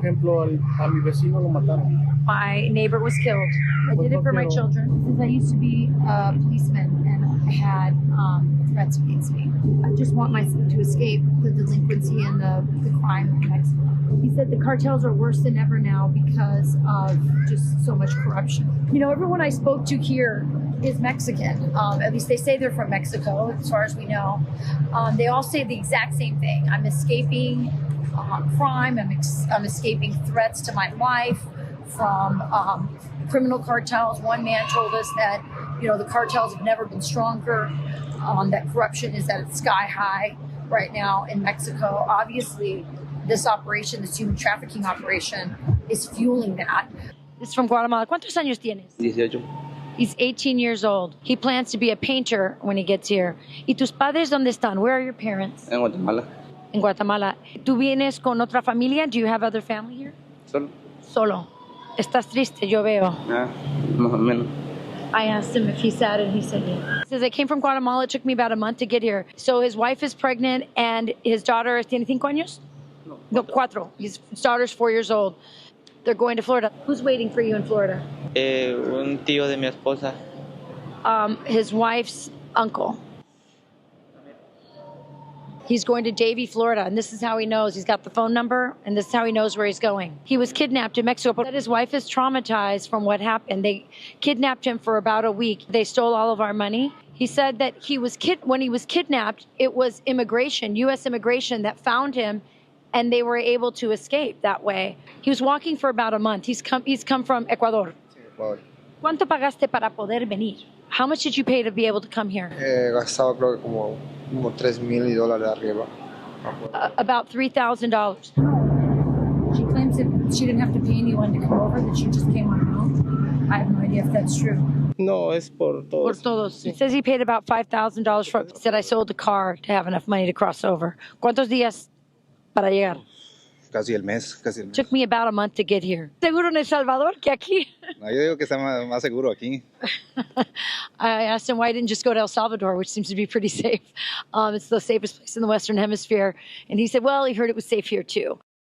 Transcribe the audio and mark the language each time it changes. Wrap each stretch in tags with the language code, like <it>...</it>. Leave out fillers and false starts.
<es>por ejemplo, a mi vecino lo mataron.</es> <en>My neighbor was killed. I did it for my children. Since I used to be a policeman and I had threats against me. I just want my son to escape the delinquency and the crime in Mexico. He said the cartels are worse than ever now because of just so much corruption. You know, everyone I spoke to here is Mexican. At least they say they're from Mexico, as far as we know. They all say the exact same thing. I'm escaping crime. I'm escaping threats to my life from criminal cartels. One man told us that, you know, the cartels have never been stronger. That corruption is at its sky high right now in Mexico. Obviously, this operation, this human trafficking operation, is fueling that. This is from Guatemala.</en> <es>¿Cuántos años tienes? 18.</es> <en>He's 18 years old. He plans to be a painter when he gets here.</en> <es>¿Y tus padres dónde están?</es> <en>Where are your parents?</en> <es>En Guatemala.</es> <en>In Guatemala.</en> <es>¿Tú vienes con otra familia?</es> <en>Do you have other family here?</en> <es>Solo. Solo. Estás triste, yo veo. Ah, más o menos.</es> <en>I asked him if he's sad, and he said yeah. He says, I came from Guatemala. It took me about a month to get here. So his wife is pregnant, and his daughter</en> <es>tiene 5 años? No, 4.</es> <en>His daughter's 4 years old. They're going to Florida. Who's waiting for you in Florida?</en> <es>Un tío de mi esposa.</es> <en>His wife's uncle. He's going to Davie, Florida, and this is how he knows. He's got the phone number, and this is how he knows where he's going. He was kidnapped in Mexico, but his wife is traumatized from what happened. They kidnapped him for about a week. They stole all of our money. He said that when he was kidnapped, it was immigration, U.S. immigration, that found him, and they were able to escape that way. He was walking for about a month. He's come from Ecuador. Ecuador.</en> <es>¿Cuánto pagaste para poder venir?</es> <en>How much did you pay to be able to come here?</en> <es>Gastado creo que como $3,000 arriba.</es> <en>About $3,000. She claims that she didn't have to pay anyone to come over, that she just came on her own. I have no idea if that's true.</en> <es>No, es por todos. Por todos.</es> <en>He says he paid about $5,000 for it. Said I sold the car to have enough money to cross over.</en> <es>¿Cuántos días para llegar? Casi el mes.</es> <en>Took me about a month to get here.</en> <es>¿Seguro en El Salvador que aquí? No, yo digo que está más seguro aquí.</es> <en>I asked him why he didn't just go to El Salvador, which seems to be pretty safe. It's the safest place in the Western Hemisphere. And he said, well, he heard it was safe here too.</en>